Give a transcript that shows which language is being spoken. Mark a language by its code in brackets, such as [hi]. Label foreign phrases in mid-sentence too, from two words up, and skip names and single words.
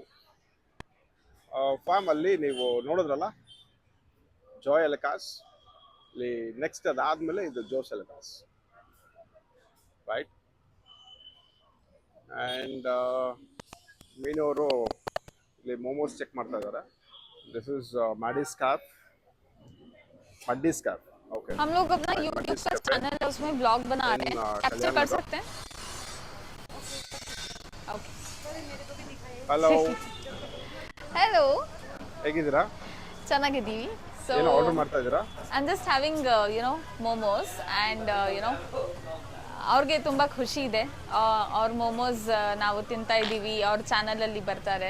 [kn] ಫಾರ್ಮ್ ಅಲ್ಲಿ ನೀವು ನೋಡಿದ್ರಲ್ಲ ಜಾಯ್ ಎಲಕಾಸ್, ಇಲ್ಲಿ ನೆಕ್ಸ್ಟ್ ಅದಾದ್ಮೇಲೆ ಇದು ಜೋಸ್ ಎಲಕಾಸ್, ರೈಟ್. ಆ್ಯಂಡ್ ಮೀನವರು ಇಲ್ಲಿ ಮೋಮೋಸ್ ಚೆಕ್ ಮಾಡ್ತಾ ಇದ್ದಾರೆ. [en] This is Muddy's Cafe. [hi] ओके, हम लोग अपना YouTube का चैनल है, उसमें ब्लॉग बना रहे हैं, कैप्चर कर सकते हैं? ओके, [kn] ಹಲೋ, [hi] हेलो, [kn] ಹೇಗಿದ್ದೀರಾ? ಚೆನ್ನಾಗಿದ್ದೀವಿ. ಸೊ ಏನೋ ಆರ್ಡರ್ ಮಾಡ್ತಾ ಇದ್ದೀರಾ? [en] I am just having momos and [kn] ಅವ್ರಿಗೆ ತುಂಬಾ ಖುಷಿ ಇದೆ. ಅವ್ರ ಮೊಮೋಸ್ ನಾವು ತಿಂತಾ ಇದೀವಿ, ಅವ್ರ ಚಾನಲ್ ಅಲ್ಲಿ ಬರ್ತಾರೆ.